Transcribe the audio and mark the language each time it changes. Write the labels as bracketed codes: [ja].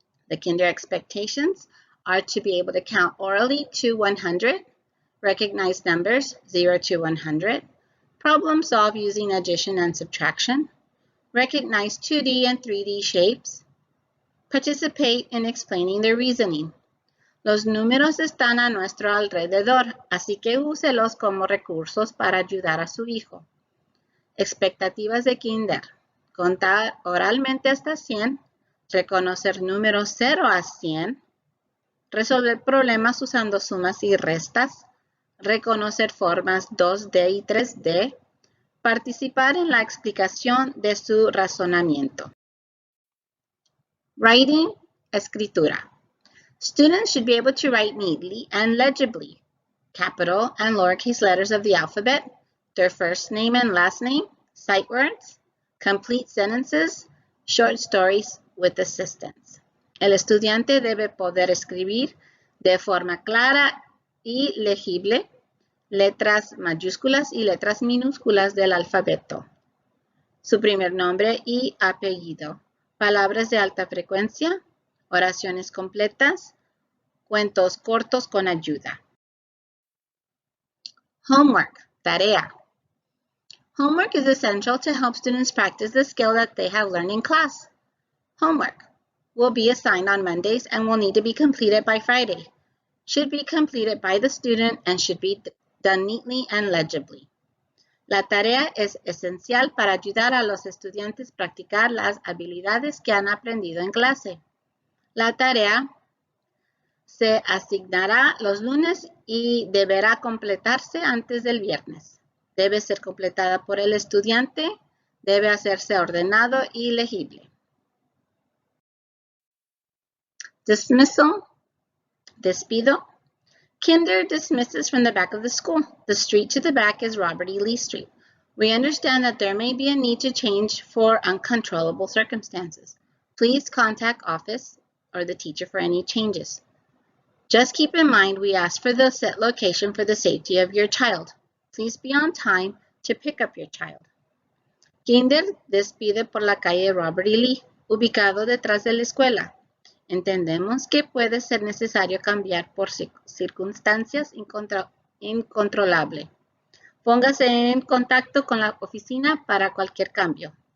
[en] The kinder expectations are to be able to count orally to 100, recognize numbers 0 to 100, problem solve using addition and subtraction, recognize 2D and 3D shapes, participate in explaining their reasoning. [es] Los números están a nuestro alrededor, así que úselos como recursos para ayudar a su hijo. Expectativas de kinder. Contar oralmente hasta 100, reconocer números 0 a 100, resolver problemas usando sumas y restas, reconocer formas 2D y 3D, participar en la explicación de su razonamiento. [en] Writing, [es] escritura. [en] Students should be able to write neatly and legibly, capital and lowercase letters of the alphabet, their first name and last name, sight words, complete sentences, short stories with assistance. [es] El estudiante debe poder escribir de forma clara y legible letras mayúsculas y letras minúsculas del alfabeto, su primer nombre y apellido, palabras de alta frecuencia, oraciones completas, cuentos cortos con ayuda. [en] Homework, [es] tarea. [en] Homework is essential to help students practice the skill that they have learned in class. Homework will be assigned on Mondays and will need to be completed by Friday. Should be completed by the student and should be done neatly and legibly. [es] La tarea es esencial para ayudar a los estudiantes a practicar las habilidades que han aprendido en clase. La tarea se asignará los lunes y deberá completarse antes del viernes. Debe ser completada por el estudiante, debe hacerse ordenado y legible. [en] Dismissal, [es] despido. [en] Kinder dismisses from the back of the school. The street to the back is Robert E. Lee Street. We understand that there may be a need to change for uncontrollable circumstances. Please contact office or the teacher for any changes. Just keep in mind we ask for the set location for the safety of your child. Please be on time to pick up your child. [es] Kinder despide por la calle Robert E. Lee, ubicado detrás de la escuela. Entendemos que puede ser necesario cambiar por circunstancias incontrolables. Póngase en contacto con la oficina para cualquier cambio.